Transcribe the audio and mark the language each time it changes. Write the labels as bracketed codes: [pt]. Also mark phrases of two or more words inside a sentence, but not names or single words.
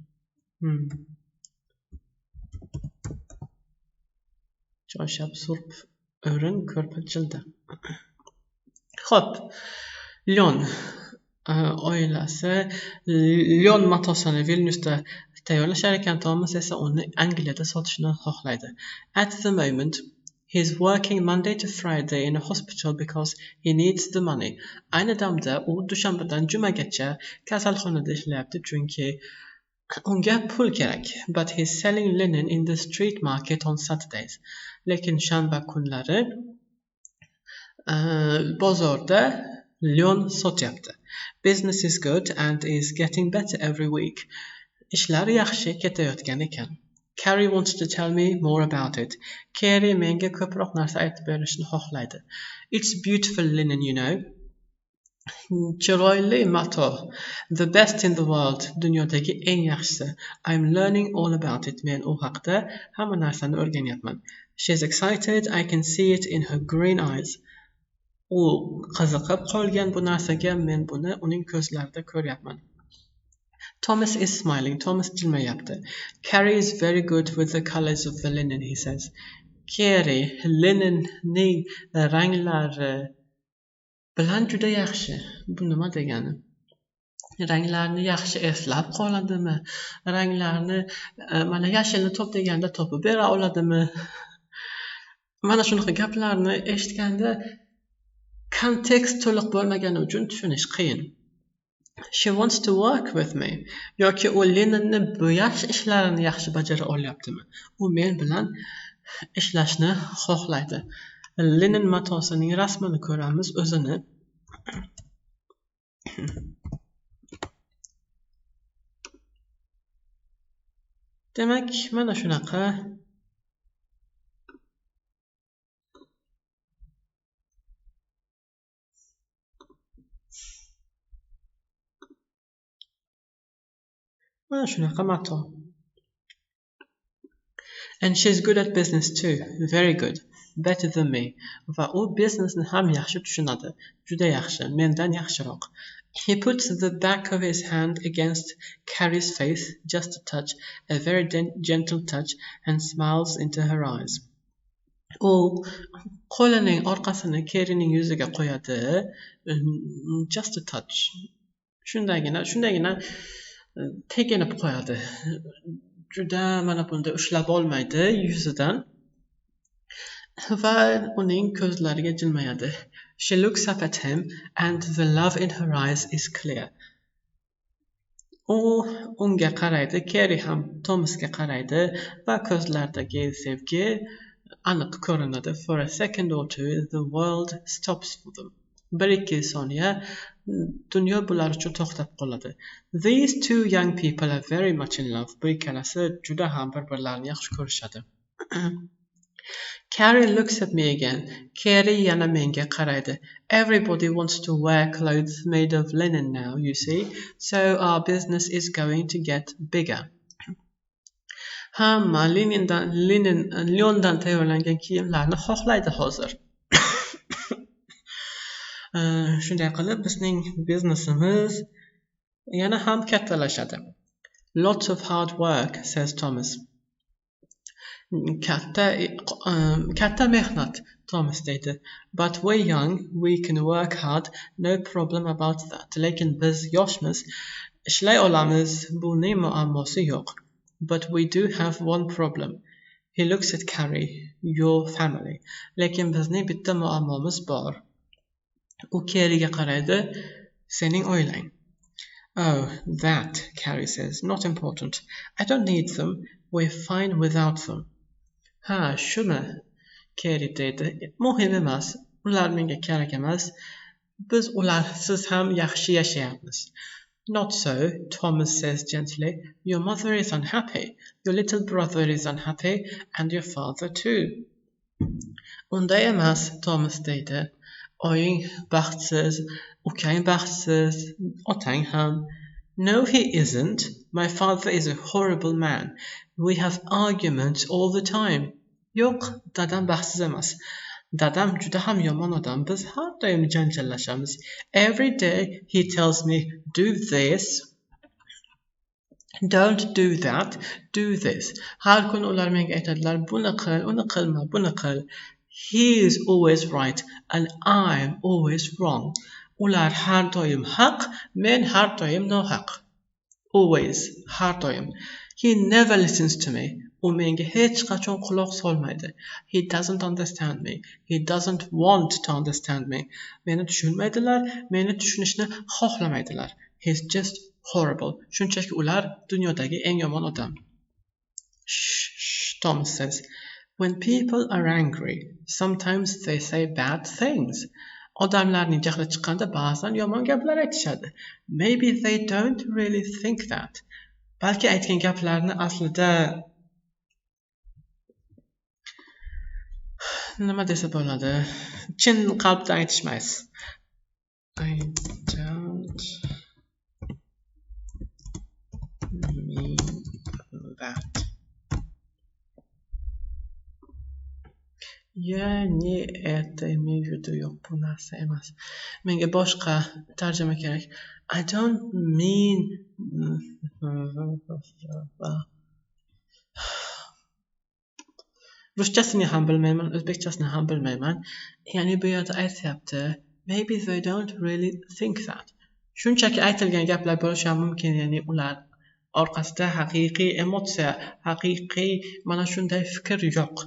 [uz] Choyshab surp o'rin ko'rpa jilda. Xo'p. Lyon. Oilasi Lyon matosini Vilniusda tayyorlashar ekan. Thomas esa uni Angliyada sotishni xohlaydi. [en] At the moment, he's working Monday to Friday in a hospital because he needs the money. [uz] Ayni damda u dushanbadan jumagacha kasalxonada ishlayapti chunki unga pul kerak. [en] But he's selling linen in the street market on Saturdays. [uz] Lekin shanba kunlari bozorda Lyon sotyapti. [en] Business is good and is getting better every week. [uz] Ishlar yaxshi ketayotgan ekan. [en] Carrie wants to tell me more about it. [uz] Carrie menga ko'proq narsa aytib berishni xohlaydi. [en] It's beautiful linen, you know. [uz] Chiroyli mato. [en] The best in the world. [uz] Dunyodagi eng yaxshisi. [en] I'm learning all about it. [uz] Men u haqda hamma narsani o'rganyapman. [en] She's excited. I can see it in her green eyes. [uz] U qiziqib qolgan bu narsaga, men buni uning ko'zlarida ko'ryapman. [en] Thomas is smiling. [uz] Thomas jilmayapti. [en] Carrie is very good with the colors of the linen, he says. [uz] Carrie, linenning ranglari bilan juda yaxshi. Bu nima degani? Ranglarni yaxshi eslab qoladimi? Ranglarni mana yashilni top deganda topib bera oladimi? Mana shunaqa gaplarni eshitganda kontekst to'liq bo'lmagani uchun tushunish qiyin. [en] She wants to work with me. [uz] Yoki u linenni bo'yash ishlarini yaxshi bajara olyaptimi? U men bilan ishlashni xohlaydi. Linen matosining rasmini ko'ramiz o'zini. Demak, mana shunaqa. Mana shunaqa mato. [en] And she's good at business too. Very good. better than me. [uz] Va u biznesni ham yaxshi tushunadi. Juda yaxshi, mendan yaxshiroq. [en] He puts the back of his hand against Carrie's face, just a touch, a very gentle touch, and smiles into her eyes. [uz] U qo'lining orqasini Carriening yuziga qo'yadi, [en] just a touch. [uz] Shundagina teginib qo'yadi. Juda mana bunda ushlab olmaydi yuzidan. Va uning ko'zlariga jilmayadi. [en] She looks up at him and the love in her eyes is clear. [uz] U unga qaraydi, Carrie ham Thomasga qaraydi va ko'zlaridagi sevgi aniq ko'rinadi. [en] For a second or two the world stops for them. [uz] Bir-ikki soniya dunyo bular uchun to'xtab qoladi. [en] These two young people are very much in love. [uz] Bu ikkalasi juda ham bir-birlarini yaxshi ko'rishadi. [en] Carrie looks at me again. [uz] Carrie yana menga qaraydi. [en] Everybody wants to wear clothes made of linen now, you see, so our business is going to get bigger. [uz] Hamma lyondan tayyorlangan kiyimlarni xohlaydi hozir. Shunday qilib bizning biznesimiz yana ham kattalashadi. [en] Lots of hard work, says Thomas. [uz] Katta mehnat, Thomas deydi. [en] But we're young, we can work hard, no problem about that. [uz] Lekin biz yoshmiz, ishlay olamiz, buning muammosi yo'q. [en] But we do have one problem. He looks at Carrie, your family. [uz] Lekin bizning bitta muammomiz bor. U Carrie'ga qaraydi, sening oilang. [en] Oh, that, Carrie says, not important. I don't need them, we're fine without them. [uz] Ha, shuni, Carrie deydi. Muhim emas, ular menga kerak emas. Biz ularsiz ham yaxshi yashayapmiz. [en] Not so, Thomas says gently. Your mother is unhappy, your little brother is unhappy, and your father too. [uz] Unday emas, Thomas deydi. Oying baxtsiz, ukang baxtsiz, otang ham. [en] No, he isn't. My father is a horrible man. We have arguments all the time. [uz] Yo'q, dadam baxtsiz emas. Dadam juda ham yomon odam. Biz har doim janjallashamiz. [en] Every day he tells me, do this. Don't do that. Do this. [uz] Har kun ular menga aytadilar, buni qil, uni qilma, buni qil. [en] He is always right and I'm always wrong. [uz] Ular har doim haq, men har doim nohaq. Always, har doim. [en] He never listens to me. [uz] U menga hech qachon quloq solmaydi. [en] He doesn't understand me. He doesn't want to understand me. [uz] Meni tushunmaydilar, meni tushunishni xohlamaydilar. [en] He's just horrible. [uz] Shunchaki ular dunyodagi eng yomon odam. [en] Shh, Tom says. When people are angry, sometimes they say bad things. [uz] Odamlarning jahli chiqqanda ba'zan yomon gaplar aytishadi. [en] Maybe they don't really think that. [uz] Balki aytgan gaplarni aslida nima desa bo'ladi? Chin qalbdan aytishmaysiz. [en] I don't mean that. [uz] Ya'ni [ru] это имею в виду [uz] yo'q, bu narsa emas. Menga boshqa tarjima kerak. [en] I don't mean [uz] Ruschasini ham bilmayman, o'zbekchasini ham bilmayman. Ya'ni bu yerda aytyapti, [en] maybe they don't really think that. [uz] Shunchaki aytilgan gaplar bo'lishi ham mumkin, ya'ni ular orqasida haqiqiy emotsiya, haqiqiy mana shunday fikr yo'q.